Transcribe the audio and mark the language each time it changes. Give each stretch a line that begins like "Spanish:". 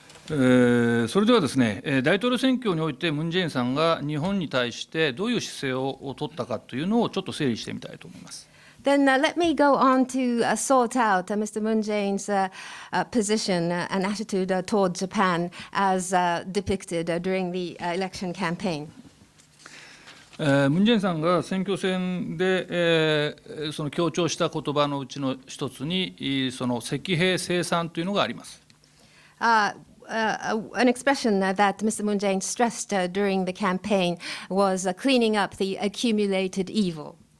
Japanese: それではですね、大統領選挙においてムン・ジェインさんが日本に対してどういう姿勢を取ったかというのをちょっと整理してみたいと思います。
English: Then let me go on to sort out Mr. Moon Jae-in's position and attitude toward Japan as depicted during the election campaign.
Japanese: ムン・ジェインさんが選挙戦で、その強調した言葉のうちの一つにその石兵生産というのがあります。
English: An expression that Mr. Moon Jae-in stressed during the campaign was cleaning up the accumulated evil.